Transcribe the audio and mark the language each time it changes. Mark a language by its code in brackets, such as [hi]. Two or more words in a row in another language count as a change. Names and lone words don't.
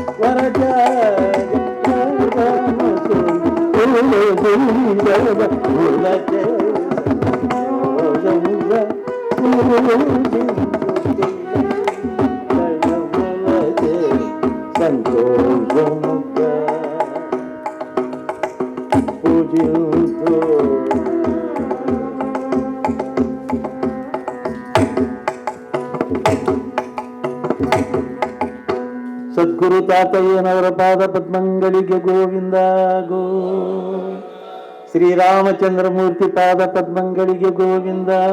[te] వరత్యాగరాజను తులసి దళ ములచే సంతోషముగా, పూజించు దళ ములచే సంతోషముగా, పూజించు [kn] ಸದ್ಗುರು ತಾತಯ್ಯನವರ ಪಾದ ಪದ್ಮಂಗಳಿಗೆ ಗೋವಿಂದ ಗೋ, ಶ್ರೀರಾಮಚಂದ್ರಮೂರ್ತಿ ಪಾದ ಪದ್ಮಂಗಳಿಗೆ ಗೋವಿಂದ.